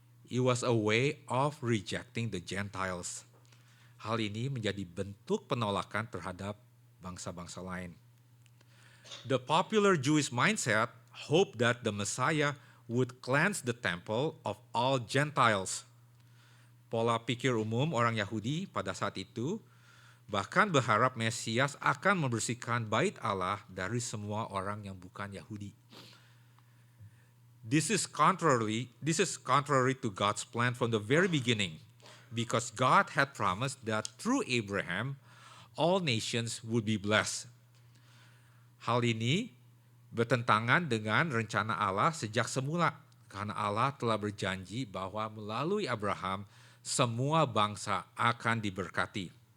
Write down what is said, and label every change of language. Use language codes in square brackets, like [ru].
[en] It was a way of rejecting the Gentiles. [id] Hal ini menjadi bentuk penolakan terhadap bangsa-bangsa lain. [en] The popular Jewish mindset hoped that the Messiah would cleanse the temple of all Gentiles. [id] Pola pikir umum orang Yahudi pada saat itu bahkan berharap Mesias akan membersihkan bait Allah dari semua orang yang bukan Yahudi. [en] This is contrary to God's plan from the very beginning, because God had promised that through Abraham, all nations would be blessed. [id] Hal ini bertentangan dengan rencana Allah sejak semula, karena Allah telah berjanji bahwa melalui Abraham, semua bangsa akan diberkati.